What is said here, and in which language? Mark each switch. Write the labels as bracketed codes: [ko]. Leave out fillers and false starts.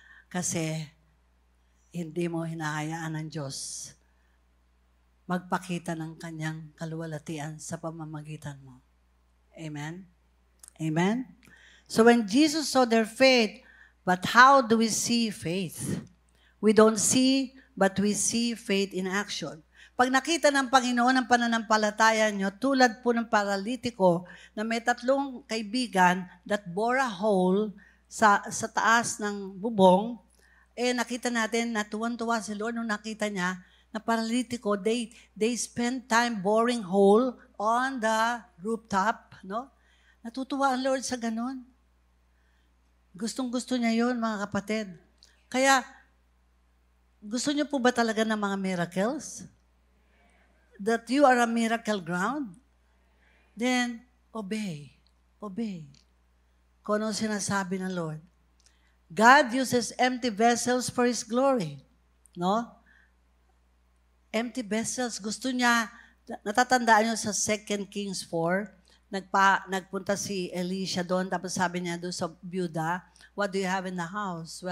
[tl] Kasi hindi mo hinahayaan ng Diyos magpakita ng kanyang kaluwalhatian sa pamamagitan mo. Amen? Amen? [en] So when Jesus saw their faith, but how do we see faith? We don't see, but we see faith in action. [tl] Pag nakita ng Panginoon ang pananampalataya nyo, tulad po ng paralitiko na may 3 kaibigan [en] that bore a hole [tl] sa taas ng bubong, nakita natin na tuwan-tuwa si Lord nung nakita niya na paralitiko, [en] they spend time boring hole on the rooftop, [tl] no? Natutuwa ang Lord sa ganun. Gustong-gusto niya yun, mga kapatid. Kaya, gusto niyo po ba talaga ng mga miracles? [en] That you are a miracle ground? Then, obey. Obey. [tl] Kung ano sinasabi ng Lord. [en] God uses empty vessels for His glory. [tl] No? [en] Empty vessels. [tl] Gusto niya, natatandaan niyo sa 2 Kings 4, nagpunta si Elisha doon, tapos sabi niya doon sa byuda, [en] what do you have in the house?